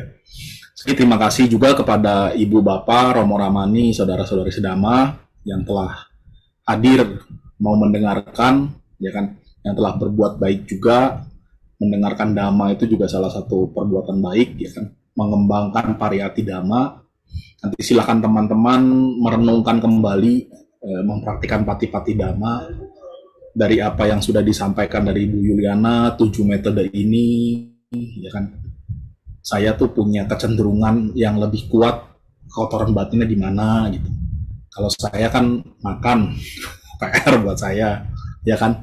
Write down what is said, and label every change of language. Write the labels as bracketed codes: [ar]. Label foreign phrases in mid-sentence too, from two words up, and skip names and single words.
[id] Jadi terima kasih juga kepada Ibu Bapak Romo Ramani, saudara-saudari sedama yang telah hadir mau mendengarkan, ya kan, yang telah berbuat baik juga. Mendengarkan dhamma itu juga salah satu perbuatan baik, ya kan, mengembangkan [pi] pariyati dhamma. [id] Nanti silakan teman-teman merenungkan kembali, mempraktikkan [pi] pati-pati dhamma [id] dari apa yang sudah disampaikan dari Ibu Yuliana, 7 metode ini, ya kan. Saya tuh punya kecenderungan yang lebih kuat kotoran batinnya di mana gitu. Kalau saya kan makan PR buat saya, ya kan.